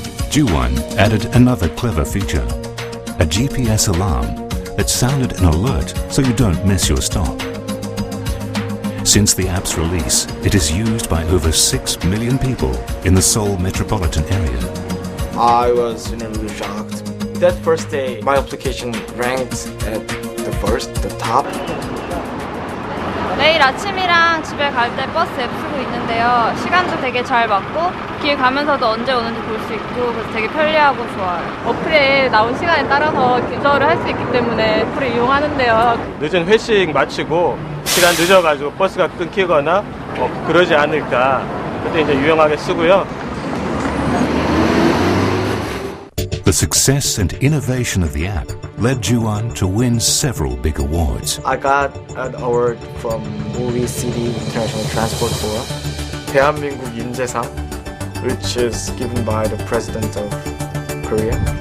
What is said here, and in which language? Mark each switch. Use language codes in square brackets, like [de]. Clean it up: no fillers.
[en] Ju-won added another clever feature, a GPS alarm that sounded an alert so you don't miss your stop. Since the app's release, it is used by over 6 million people in the Seoul metropolitan area. I was really shocked. That first day, my application ranked at the top. [ko] 매일 아침이랑 집에 갈 때 버스 앱 쓰고 있는데요. 시간도 되게 잘 맞고 길 가면서도 언제 오는지 볼 수 있고 그래서 되게 편리하고 좋아요. 어플에 나온 시간에 따라서 조절을 할 수 있기 때문에 어플을 이용하는데요. 늦은 회식 마치고 시간 늦어가지고 버스가 끊기거나 그러지 않을까 그때 이제 유용하게 쓰고요. [en] The success and innovation of the app led Ju-won to win several big awards. I got an award from Movie City International Transport Forum, 대한민국 인재상, which is given by the President of Korea.